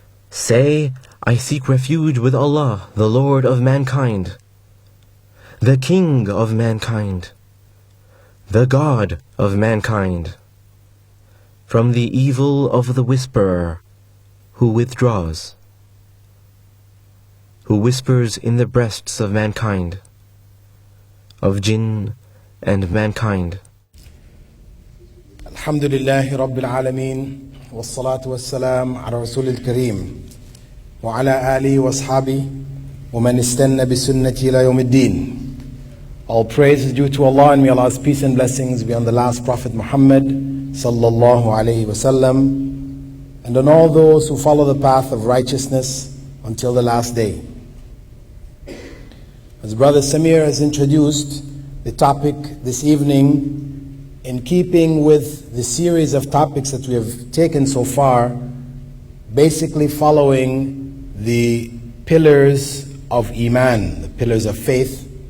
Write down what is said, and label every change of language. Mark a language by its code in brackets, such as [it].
[en] Say, I seek refuge with Allah, the Lord of mankind, the King of mankind, the God of mankind, from the evil of the whisperer, who withdraws, who whispers in the breasts of mankind, of Jinn and mankind. [ar] الحمد لله رب العالمين والصلاة والسلام على رسول الكريم وعلى آله وأصحابه ومن استنى بسنته إلى يوم الدين. [en] All praise is due to Allah, and may Allah's peace and blessings be on the last Prophet Muhammad sallallahu alayhi wasallam, and on all those who follow the path of righteousness until the last day. As Brother Samir has introduced the topic this evening, in keeping with the series of topics that we have taken so far, basically following the pillars of Iman, the pillars of faith,